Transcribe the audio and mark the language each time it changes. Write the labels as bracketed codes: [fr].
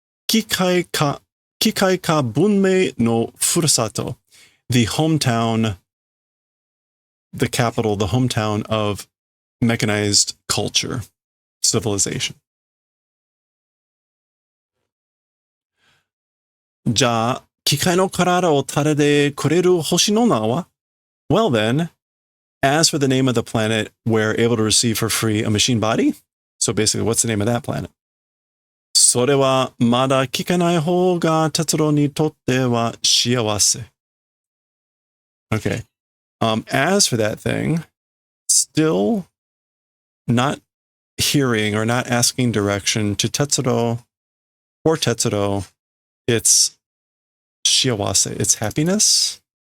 [ja] Kikai ka bunmei no furusato, [en] the hometown, the capital, the hometown of mechanized culture, civilization. [ja] じゃあ、機械の体を垂れてくれる星の名は? [en] Well then, as for the name of the planet we're able to receive for free a machine body, so basically, what's the name of that planet? [ja] それはまだ聞かない方が哲郎にとっては幸せ. [en] Okay. As for that thing, still not hearing or not asking direction to Tetsuro or Tetsuro, it's shiawase, it's happiness.